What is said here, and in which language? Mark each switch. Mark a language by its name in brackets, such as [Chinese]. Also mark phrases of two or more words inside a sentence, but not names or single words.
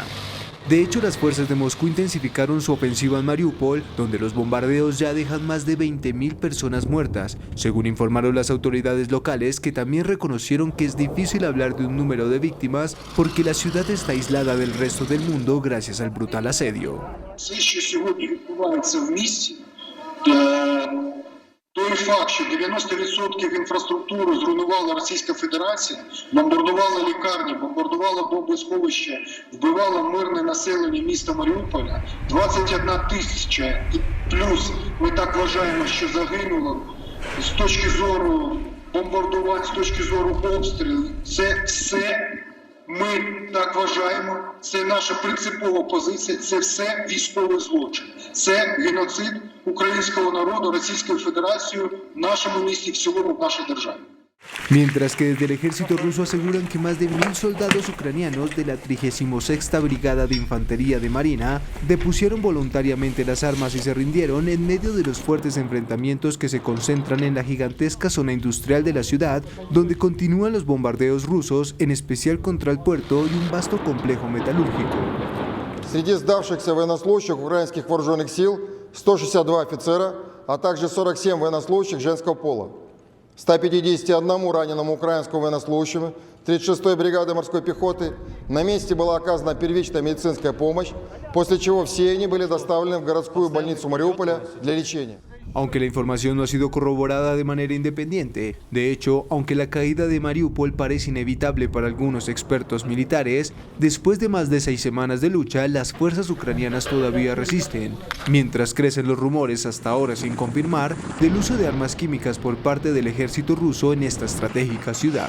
[Spanish] De hecho, las fuerzas de Moscú intensificaron su ofensiva en Mariupol, donde los bombardeos ya dejan más de 20.000 personas muertas, según informaron las autoridades locales, que también reconocieron que es difícil hablar de un número de víctimas porque la ciudad está aislada del resto del mundo gracias al brutal asedio. [Ukrainian] Той факт, що 90% інфраструктури зруйнувала Російська Федерація, бомбардувала лікарні, бомбардувала бомбосховища, вбивала мирне населення міста Маріуполя, 21 тисяча і плюс ми так вважаємо, що загинуло з точки зору бомбардувань, з точки зору обстрілів. Це все ми так вважаємо, це наша принципова позиція, це все військовий злочин. Це геноцид українського народу Російською Федерацією в нашому місті, в цілому в нашій державі. [Spanish] Mientras que desde el ejército ruso aseguran que más de 1.000 soldados ucranianos de la 36ª Brigada de Infantería de Marina depusieron voluntariamente las armas y se rindieron en medio de los fuertes enfrentamientos que se concentran en la gigantesca zona industrial de la ciudad, donde continúan los bombardeos rusos, en especial contra el puerto y un vasto complejo metalúrgico. [Russian] Среди сдавшихся военнослужащих украинских вооруженных сил 162 офицера, а также 47 военнослужащих женского пола. 151 раненому украинскому военнослужащему 36-й бригады морской пехоты на месте была оказана первичная медицинская помощь, после чего все они были доставлены в городскую больницу Мариуполя для лечения. [Spanish] aunque la información no ha sido corroborada de manera independiente. De hecho, aunque la caída de Mariupol parece inevitable para algunos expertos militares, después de más de 6 semanas de lucha, las fuerzas ucranianas todavía resisten, mientras crecen los rumores, hasta ahora sin confirmar, del uso de armas químicas por parte del ejército ruso en esta estratégica ciudad.